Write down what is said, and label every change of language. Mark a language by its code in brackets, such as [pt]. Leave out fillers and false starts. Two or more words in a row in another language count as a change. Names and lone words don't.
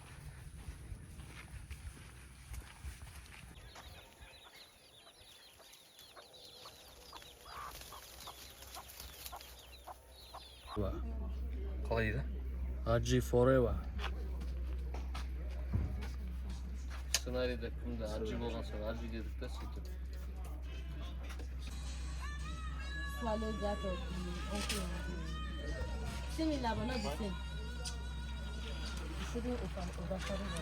[kk] Қалай дейді? Аджи Forever. Сценарийде кімді Аджи болған соң Аджи дедік та сөйтіп. [en] Swallow that of the uncle. Similar but not the same. You shouldn't overshadow it.